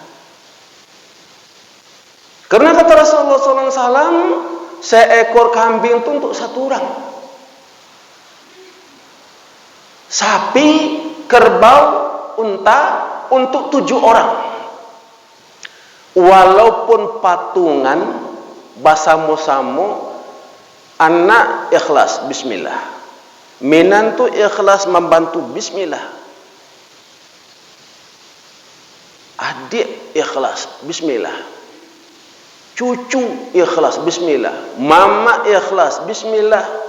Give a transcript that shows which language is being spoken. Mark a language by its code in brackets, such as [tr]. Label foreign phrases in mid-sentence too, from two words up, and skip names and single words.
[id] Karena kata Rasulullah SAW, seekor kambing itu untuk 1 orang. Sapi, kerbau, unta untuk 7 orang. Walaupun patungan, basamo-samo, anak ikhlas, bismillah. Menantu ikhlas membantu, bismillah. Adik ikhlas, bismillah. Cucu ikhlas, bismillah. Mama ikhlas, bismillah.